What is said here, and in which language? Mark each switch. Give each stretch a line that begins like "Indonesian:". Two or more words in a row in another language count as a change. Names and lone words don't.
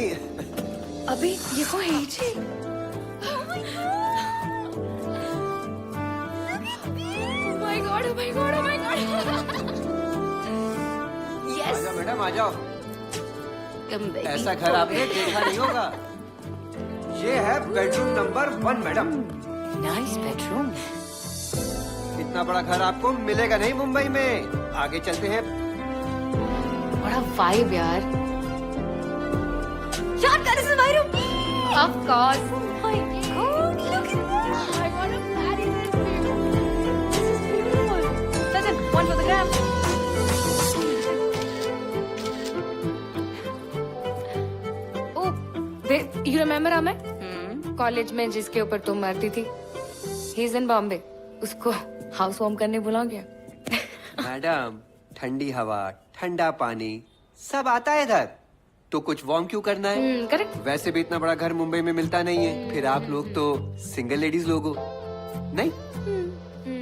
Hindi: अबे ये को है जी।
English: Oh my God, oh my God, oh my God. आ Yes.
Hindi: जाओ मैडम आ जाओ।
English: Come baby.
Hindi: ऐसा घर आपने देखा नहीं होगा। ये है बेडरूम नंबर 1 मैडम।
English: Nice bedroom.
Hindi: इतना बड़ा घर आपको मिलेगा नहीं मुंबई में। आगे चलते हैं। बड़ा vibe यार। यार
English: that is my room. Of course. Oh my God, look at that. I want to marry this beautiful. This is beautiful. Listen, one for the gram. Oh, babe, you remember Amay?
Hindi: कॉलेज में जिसके ऊपर तुम मरती थी,
English: he is in Bombay.
Hindi: उसको
English: house warm
Hindi: करने बुला गया। मैडम ठंडी हवा, ठंडा पानी सब आता है इधर, तो कुछ वार्म क्यों करना है? करेक्ट। वैसे भी इतना बड़ा घर मुंबई में मिलता नहीं है। फिर आप लोग तो
English: single ladies
Hindi: लोग हो, नहीं?